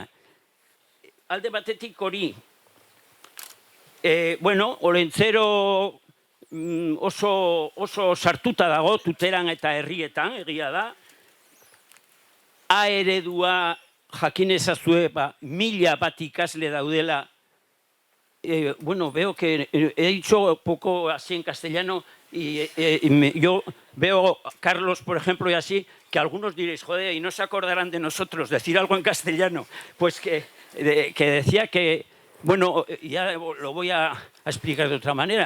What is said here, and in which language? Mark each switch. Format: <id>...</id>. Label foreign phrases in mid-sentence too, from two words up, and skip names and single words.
<eu>Alde batetik hori, bueno, Olentzero oso sartuta dago tuteran eta herrietan, egia da. A eredua jakin ezazue, 1000 bat ikasle daudela.</eu> <es>Bueno, veo que he dicho poco así en castellano y yo veo a Carlos, por ejemplo, y así, que algunos diréis, joder, y no se acordarán de nosotros decir algo en castellano. Pues que decía que, bueno, ya lo voy a explicar de otra manera.</es>